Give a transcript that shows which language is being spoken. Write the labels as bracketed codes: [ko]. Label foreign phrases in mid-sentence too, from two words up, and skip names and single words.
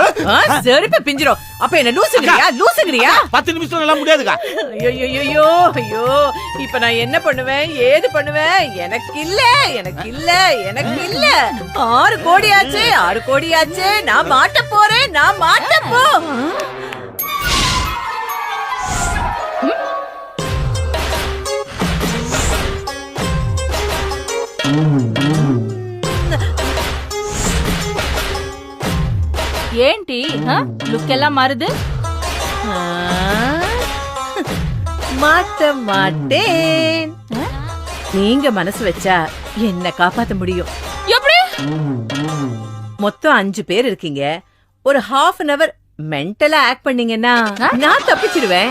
[ta] செருப்ப பிஞ்சிரும். அப்ப என்ன லூசுங்கறியா? 10 நிமிஷம் எல்லாம் முடியாதுக்கா. ஐயோ, இப்ப நான் என்ன பண்ணுவேன், ஏது பண்ணுவேன்? எனக்கு இல்ல. 6 கோடியாச்சு. நான் மாட்ட போறேன். [te] ఏంటి లుక్ ఎలా మారుது? [ta] மாட்ட மாட்டேன். நீங்க மனசு வச்சா என்ன காப்பாத்த முடியும். எப்படி? மொத்தம் 5 பேர் இருக்கீங்க. ஒரு [en] half an hour mentally act [ta] பண்ணீங்கன்னா நான் தப்பிச்சிடுவேன்.